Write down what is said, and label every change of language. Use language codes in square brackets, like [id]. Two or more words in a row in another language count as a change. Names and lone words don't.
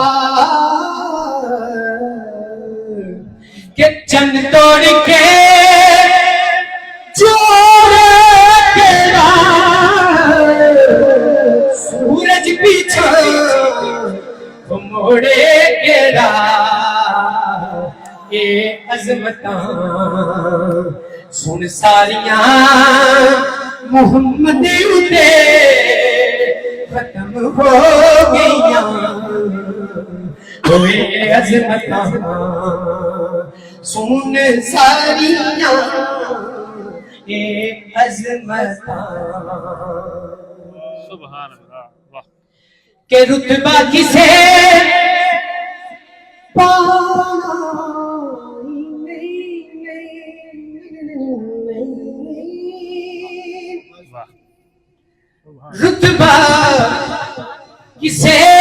[pa] کہ چند توڑ کے چھوڑے کے سورج پیچھے موڑے کے اے عظمتاں سن ساریاں محمدی تے ختم ہو گئیاں اے عظمتاں سن ساریاں اے عظمتاں [ar] سبحان اللہ واہ [pa] کہ رتبہ کسے رتبہ کسے